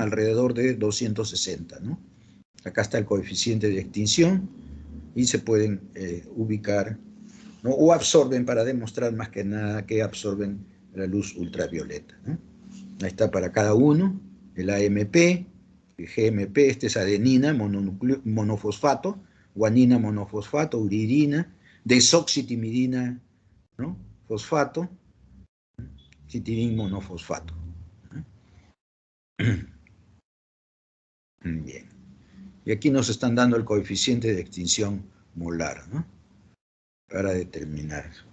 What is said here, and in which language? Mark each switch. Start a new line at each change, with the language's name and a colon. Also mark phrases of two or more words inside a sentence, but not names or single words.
Spanish: Alrededor de 260, ¿no? Acá está el coeficiente de extinción y se pueden ubicar, ¿no? O absorben, para demostrar más que nada que absorben la luz ultravioleta, ¿no? Ahí está para cada uno, el AMP, el GMP, este es adenina, monofosfato, guanina monofosfato, uridina, desoxitimidina, ¿no? Fosfato, citidin monofosfato. Bien. Y aquí nos están dando el coeficiente de extinción molar, ¿no? Para determinar.